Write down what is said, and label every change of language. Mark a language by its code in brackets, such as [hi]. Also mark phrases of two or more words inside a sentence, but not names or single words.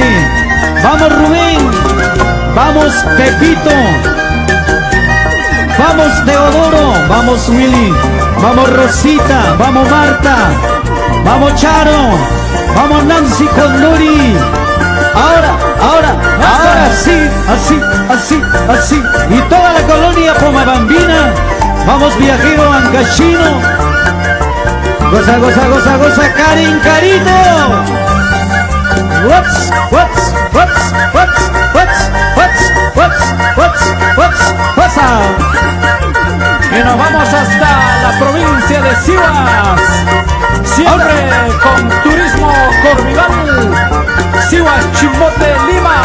[es] Vamos Rubén, vamos Pepito, vamos Teodoro, vamos Willy, vamos Rosita, vamos Marta, vamos Charo, vamos Nancy Condori. Ahora sí, así. Y toda la colonia Pomabambina. Vamos viajero Ancachino. Goza, goza, goza, goza, Karin, Carito. What's Y nos vamos hasta la provincia de Sihuas, siempre con Turismo Corvival, Sihuas, Chimbote, Lima.